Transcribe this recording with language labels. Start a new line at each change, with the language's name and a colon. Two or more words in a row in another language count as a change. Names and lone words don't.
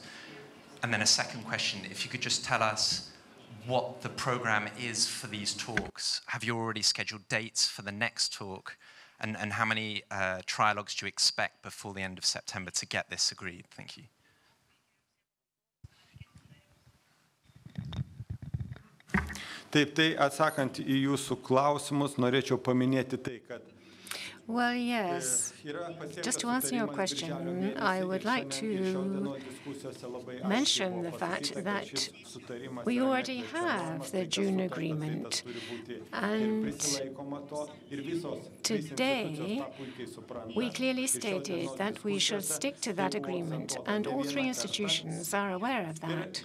English: And then a second question, if you could just tell us what the program is for these talks. Have you already scheduled dates for the next talk? And how many trialogues do you expect before the end of September to get this agreed? Thank you.
Lithuanian: Taip, tai atsakant į jūsų klausimus, norėčiau paminėti tai, kad
English: Well, yes. Just to answer your question, I would like to mention the fact that we already have the June agreement, and today we clearly stated that we should stick to that agreement, and all three institutions are aware of that.